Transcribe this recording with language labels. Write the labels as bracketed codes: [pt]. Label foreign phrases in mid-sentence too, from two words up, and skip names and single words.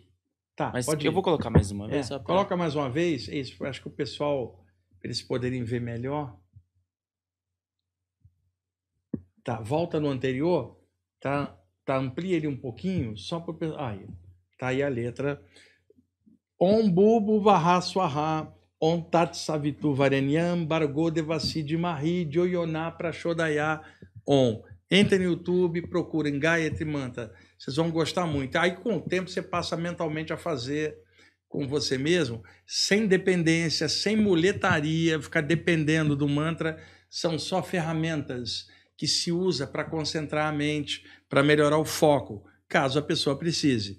[pt] Tá, mas pode eu ir. vou colocar mais uma vez. Só pra... Coloca mais uma vez. Isso, acho que o pessoal, para eles poderem ver melhor. Tá, volta no anterior. Tá, amplia ele um pouquinho, só para... Aí, tá aí a letra. [sa] Om Bhuvaha Swaha, Om Tat Savitu Varenyam, Bargo Devasi Mahi, Joyoná Prachodaya, Om. [pt] Entre no YouTube, procurem Gayatri Mantra. Vocês vão gostar muito. Aí, com o tempo, você passa mentalmente a fazer com você mesmo, sem dependência, sem muletaria, ficar dependendo do mantra. São só ferramentas que se usa para concentrar a mente, para melhorar o foco, caso a pessoa precise.